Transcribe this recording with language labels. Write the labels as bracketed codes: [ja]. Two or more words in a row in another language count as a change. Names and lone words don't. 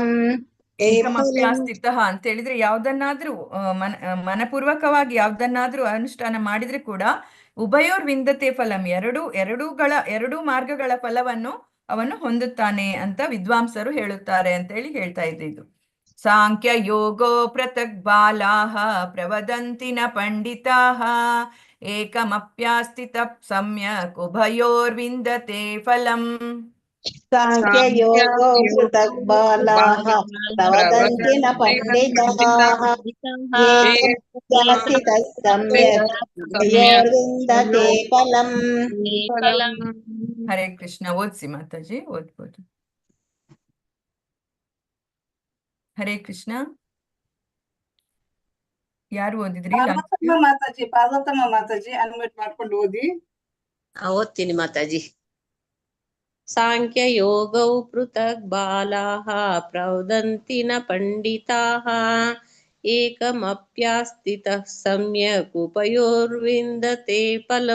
[kn] ಏಕಮಪ್ಯಾಸ್ಥಿತಃ ಅಂತ ಹೇಳಿದ್ರೆ ಯಾವ್ದನ್ನಾದ್ರೂ ಮನಪೂರ್ವಕವಾಗಿ ಯಾವ್ದನ್ನಾದ್ರೂ ಅನುಷ್ಠಾನ ಮಾಡಿದ್ರೆ ಕೂಡ [sa] ಉಭಯೋರ್ವಿಂದತೆ ಫಲಂ [kn] ಎರಡೂ ಮಾರ್ಗಗಳ ಫಲವನ್ನು ಅವನು ಹೊಂದುತ್ತಾನೆ ಅಂತ ವಿದ್ವಾಂಸರು ಹೇಳುತ್ತಾರೆ ಅಂತ ಹೇಳಿ ಹೇಳ್ತಾ ಇದ್ದಿದ್ದು. [sa] ಸಾಂಖ್ಯ ಯೋಗೋ ಪೃಥಕ್ ಬಾಲಾಹ ಪ್ರವದಂತಿ ನ ಪಂಡಿತಾಹ ಏಕಮಪ್ಯಾಸ್ಥಿತ ಸಮ್ಯಕ್ ಉಭಯೋರ್ವಿಂದತೆ ಫಲಂ. ಸಾಂಖ್ಯ ಯೋಗೋ ಪೃಥಕ್ ಬಾಲಾಹ ಪ್ರವದಂತಿ ನ ಪಂಡಿತಾಃ ಏಕಮಪ್ಯಾಸ್ಥಿತಃ ಸಮ್ಯಕ್ ಉಭಯೋರ್ವಿಂದತೆ ಫಲಂ. [kn] ಹರೇ ಕೃಷ್ಣ. ಓದ್ಸಿ ಮಾತಾಜಿ, ಓದ್ಬೋದು. ಹರೇ ಕೃಷ್ಣ. ಯಾರು ಓದಿದ್ರಿ? ಪಾರ್ವತಮ್ಮ ಮಾತಾಜಿ ಅನ್ಮ್ಯೂಟ್ ಮಾಡ್ಕೊಂಡು ಓದಿ. ಓದ್ತೀನಿ ಮಾತಾಜಿ. [sa] ಸಾಂಖ್ಯ ಯೋಗೌ ಪೃಥಕ್ ಬಾಲಾಹ ಪ್ರವದಂತಿ ನ ಪಂಡಿತಾಃ ಏಕಮಪ್ಯಾಸ್ಥಿತಃ ಸಮ್ಯಕ್ ಉಭಯೋರ್ವಿಂದತೆ ಫಲಂ.